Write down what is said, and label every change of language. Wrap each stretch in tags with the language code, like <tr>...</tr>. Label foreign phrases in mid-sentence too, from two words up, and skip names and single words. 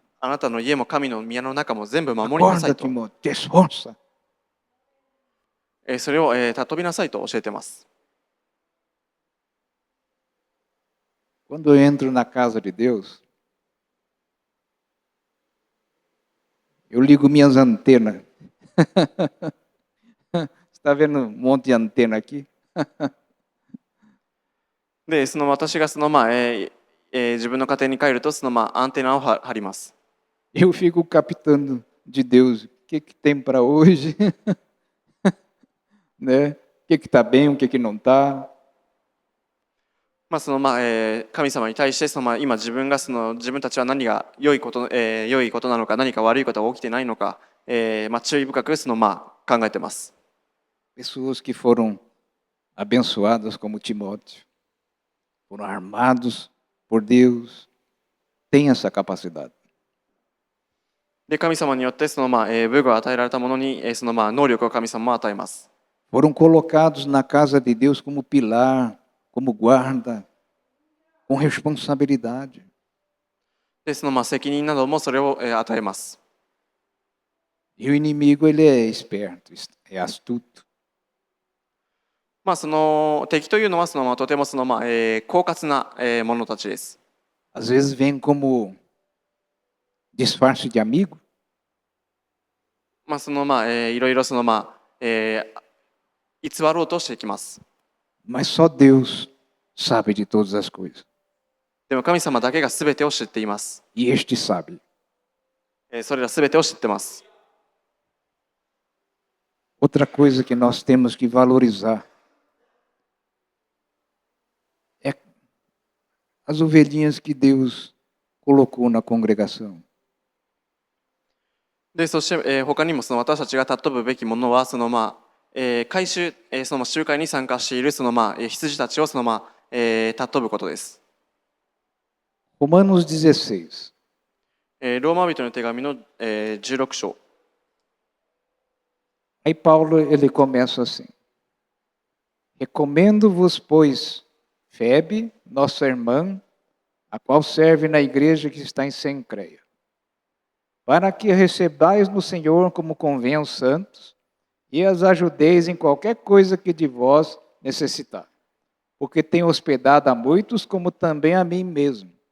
<ja>あなたの家も神の宮の中も全部守りなさい</ja> <pt>Acorda,</pt> <ja>と。</ja> <pt>Timóteo. Te esforça.</pt> <ja>それを尊びなさいと教えています。</ja> <pt>Quando eu entro na casa de Deus, eu ligo minhas antenas. Está vendo um monte de antena aqui?</pt> <ja>で、私が自分の家庭に帰るとアンテナを張ります。</ja> <pt>Eu fico captando de Deus o que tem para hoje, né? O que está bem, o que não está.</pt> <ja>神様に対して今自分たちは何が良いことなのか、何か悪いことが起きてないのか、注意深く考えています。</ja> <pt>Pessoas que foram abençoadas como Timóteo, foram armados por Deus, têm essa capacidade.</pt> <ja>で、神様によって武具を与えられたものに能力を神様は与えます。</ja> <pt>Foram colocados na casa de Deus como pilar, como guarda, com responsabilidade.</pt> <ja>で、責任などもそれを与えます。</ja> <pt>E o inimigo, ele é esperto, é astuto.</pt> <ja>敵というのはとても狡猾な者たちです。</ja> <pt>Às vezes vem como disfarce de amigo.</pt> <ja>いろいろ偽ろうとしてきます。</ja> <pt>Mas só Deus sabe de todas as coisas.</pt> <ja>でも神様だけがすべてを知っています。</ja> <pt>E este sabe.</pt> <ja>それらすべてを知っています。</ja> <pt>Outra coisa que nós temos que valorizar as ovelhinhas que Deus colocou na congregação.</pt> <ja>で、そして、他にもその私たちが尊ぶべきものは、回収、集会に参加している羊たちを尊ぶことです。</ja> <pt>Romanos 16.</pt> <ja>ローマ人の手紙の、16章。</ja> <pt>Aí Paulo ele começa assim: Recomendo-vos, pois, Febe, nossa irmã, a qual serve na igreja que está em Cencreia, para que a recebais no Senhor como convém aos santos, e as ajudeis em qualquer coisa que de vós necessitar, porque tenho hospedado a muitos, como também a mim mesmo.</pt>